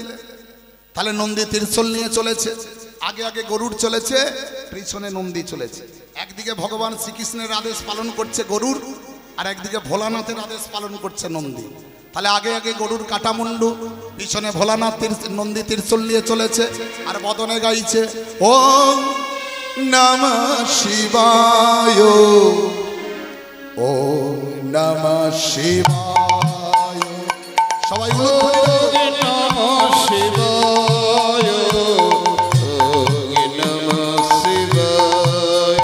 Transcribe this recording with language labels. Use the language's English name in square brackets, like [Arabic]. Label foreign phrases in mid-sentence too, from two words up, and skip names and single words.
[Bangla] তাহলে নন্দী ত্রিশূল নিয়ে চলেছে, আগে আগে গরুর চলেছে, পিছনে নন্দী চলেছে। একদিকে ভগবান শ্রীকৃষ্ণের আদেশ পালন করছে গরুর, আর একদিকে ভোলানাথের আদেশ পালন করছে নন্দী। তাহলে আগে আগে গরুর কাটা মুন্ডু, পিছনে ভোলানাথ নন্দী ত্রিশূল নিয়ে চলেছে, আর বদনে গাইছে [Sanskrit] ওম নমঃ শিবায়, ওম নমঃ শিবায়। [Bangla] সবাই [Sanskrit] নমঃ শিবায়, নমঃ শিবায়,